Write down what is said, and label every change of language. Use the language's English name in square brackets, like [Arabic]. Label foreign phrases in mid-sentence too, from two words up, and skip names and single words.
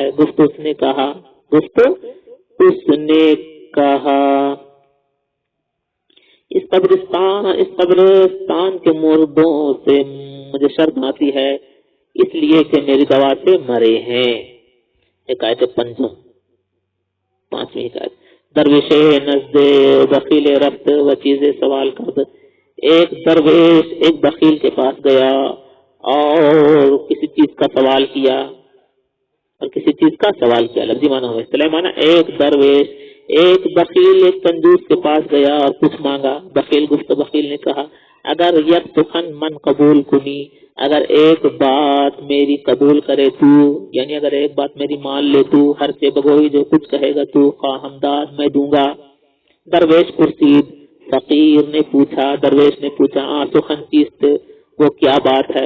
[Urdu] گفت اس نے کہا اس قبرستان کے مردوں سے مجھے شرم آتی ہے، اس لیے کہ میری دوا سے مرے ہیں۔ ایک آیت پانچویں آیت، [Persian] درویش نزد بخیل رفت و چیز سوال کرد، [Urdu] ایک درویش ایک بخیل کے پاس گیا اور کسی چیز کا سوال کیا، لفظی معنی ہو، اصطلاحی معنی ایک درویش ایک بخیل ایک کنجوس کے پاس گیا اور کچھ مانگا۔ بخیل نے کہا [Persian] اگر یک سخن من قبول کنی، [Urdu] اگر ایک بات میری قبول کرے تو، یعنی اگر ایک بات میری مان لے تو، [Persian] ہر سے بگوئی [Urdu] جو کچھ کہے گا تو، [Persian] خواہم داد [Urdu] میں دوں گا۔ [Persian] درویش پرسید، [Urdu] فقیر نے پوچھا [Persian] سخن چیست، [Urdu] وہ کیا بات ہے؟